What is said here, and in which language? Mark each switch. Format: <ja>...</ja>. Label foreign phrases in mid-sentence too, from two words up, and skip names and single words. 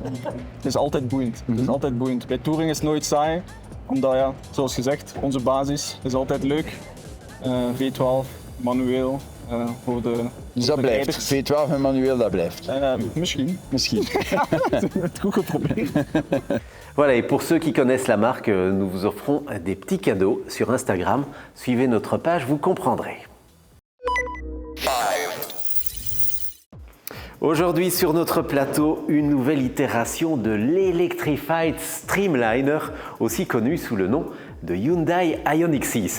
<nl>Ja, het is altijd boeiend. Het is altijd boeiend. Bij Touring is het nooit saai, omdat zoals gezegd, onze basis is altijd leuk. V12, manueel, voor de Dus dat blijft, V12 en manueel, dat blijft? Misschien. Het goed geprobeerd.</nl> <fr>Voilà, et pour ceux qui connaissent la marque, nous vous offrons des petits cadeaux sur Instagram. Suivez notre page, vous comprendrez. Aujourd'hui sur notre plateau, une nouvelle itération de l'Electrified Streamliner, aussi connu sous le nom de Hyundai Ioniq 6.</fr>